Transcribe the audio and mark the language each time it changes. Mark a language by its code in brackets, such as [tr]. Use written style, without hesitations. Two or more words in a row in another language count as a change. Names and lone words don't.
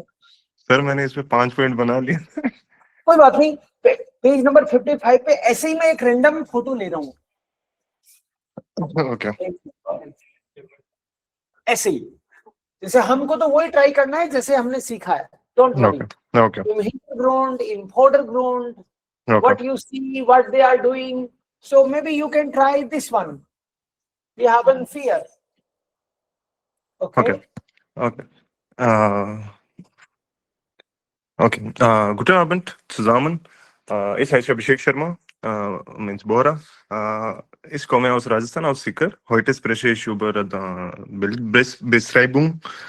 [hi] सर मैंने इस पे 5 पॉइंट बना लिए. कोई बात नहीं. पेज नंबर 55 पे ऐसे ही मैं एक रैंडम फोटो ले रहा हूँ. ओके. ऐसे ही जैसे हमको तो वही ट्राई करना है जैसे हमने सीखा है. [en] Don't worry. Okay. [de] In hintergrund, [en] in foreground, Okay. what you see, what they are doing. So maybe you can try this one. We haven't fear. Okay. Okay. Okay. Okay. [de] Guten Abend zusammen. Ich heiße Abhishek Sharma, means Bohra. Ich komme aus Rajasthan, aus Sikar. Heute spreche ich über Bildbeschreibung.